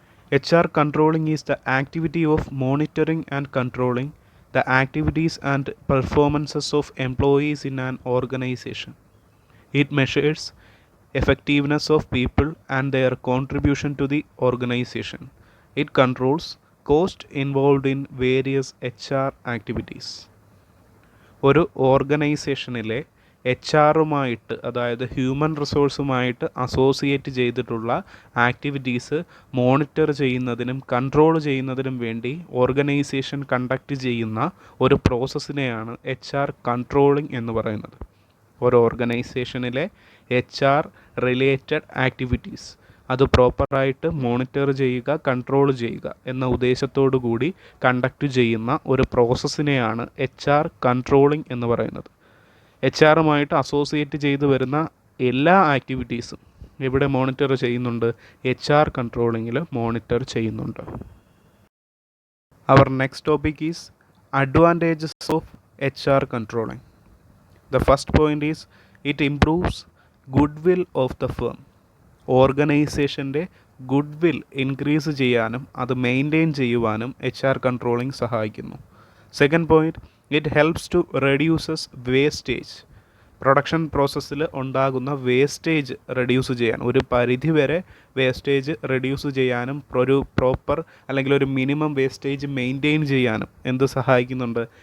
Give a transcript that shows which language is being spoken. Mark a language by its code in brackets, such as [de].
[en] HR controlling is the activity of monitoring and controlling the activities and performances of employees in an organization. It measures effectiveness of people and their contribution to the organization. It controls cost involved in various HR activities. [ml] ഒരു ഓർഗനൈസേഷനിലെ H ആറുമായിട്ട് അതായത് human റിസോഴ്സുമായിട്ട് associate ചെയ്തിട്ടുള്ള activities monitor ചെയ്യുന്നതിനും control ചെയ്യുന്നതിനും വേണ്ടി organisation conduct ചെയ്യുന്ന ഒരു പ്രോസസ്സിനെയാണ് H R controlling എന്ന് പറയുന്നത്. ഒരു ഓർഗനൈസേഷനിലെ എച്ച് ആർ റിലേറ്റഡ് ആക്ടിവിറ്റീസ് അത് പ്രോപ്പറായിട്ട് മോണിറ്റർ ചെയ്യുക, കൺട്രോൾ ചെയ്യുക എന്ന ഉദ്ദേശത്തോടു കൂടി കണ്ടക്ട് ചെയ്യുന്ന ഒരു പ്രോസസ്സിനെയാണ് എച്ച് ആർ കൺട്രോളിംഗ് എന്ന് പറയുന്നത്. എച്ച് ആറുമായിട്ട് അസോസിയേറ്റ് ചെയ്തു വരുന്ന എല്ലാ ആക്ടിവിറ്റീസും ഇവിടെ മോണിറ്റർ ചെയ്യുന്നുണ്ട്, എച്ച് ആർ കൺട്രോളിങ്ങിൽ മോണിറ്റർ ചെയ്യുന്നുണ്ട്. [en] Our next topic is advantages of H R controlling. The first point is it improves goodwill of the firm. [ml] ഓർഗനൈസേഷൻ്റെ good increase ചെയ്യാനും അത് മെയിൻറ്റെയിൻ ചെയ്യുവാനും എച്ച് ആർ കൺട്രോളിംഗ് സഹായിക്കുന്നു. [en] Second point, it helps to reduces wastage. [ml] Production പ്രോസസ്സിൽ ഉണ്ടാകുന്ന wastage reduce ചെയ്യാൻ, ഒരു പരിധി വരെ വേസ്റ്റേജ് റെഡ്യൂസ് ചെയ്യാനും ഒരു പ്രോപ്പർ അല്ലെങ്കിൽ ഒരു മിനിമം വേസ്റ്റേജ് മെയിൻറ്റെയിൻ ചെയ്യാനും എന്ത് സഹായിക്കുന്നുണ്ട്?